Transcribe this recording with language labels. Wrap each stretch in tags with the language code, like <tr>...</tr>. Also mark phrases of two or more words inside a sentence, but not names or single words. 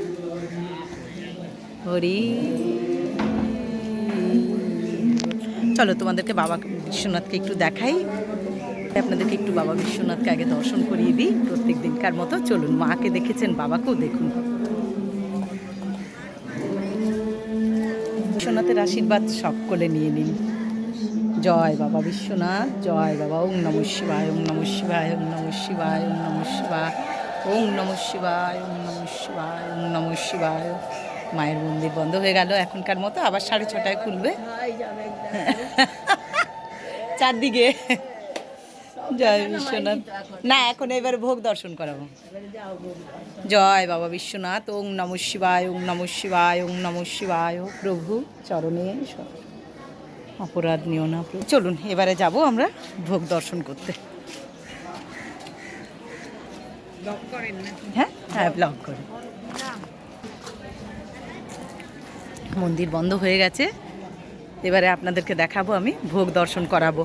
<bn>হরি, চলো তোমাদেরকে বাবা বিশ্বনাথকে একটু দেখাই, আপনাদেরকে একটু বাবা বিশ্বনাথকে আগে দর্শন করিয়ে দিই প্রত্যেক দিনকার মতো। চলুন, মাকে দেখেছেন, বাবাকেও দেখুন। বিশ্বনাথের আশীর্বাদ সকলে নিয়ে নিন। জয় বাবা বিশ্বনাথ, জয় বাবা।</bn> <sa>ওং নমঃ শিবায়, ওং নমঃ শিবায়, ওং নমঃ শিবায়, ওং নমঃ শিবায়, ওং নমঃ শিবায়, ওং নমঃ শিবায়, ওং নমঃ শিবায়।</sa> <bn>মায়ের মন্দির বন্ধ হয়ে গেল এখনকার মতো, আবার 6:30টায় খুলবে চারদিকে। জয় বিশ্বনাথ। না, এখন এবার ভোগ দর্শন করাবো। জয় বাবা বিশ্বনাথ।</bn> <sa>ওং নমঃ শিবায়, ওং নমঃ শিবায়,</sa> <bn>ওং নমঃ শিবায়। প্রভু চরণে অপরাধ নিও না। চলুন এবারে যাব আমরা ভোগ দর্শন করতে। হ্যাঁ হ্যাঁ, ব্লগ করি। মন্দির বন্ধ হয়ে গেছে, এবারে আপনাদেরকে দেখাবো, আমি ভোগ দর্শন করাবো।</bn>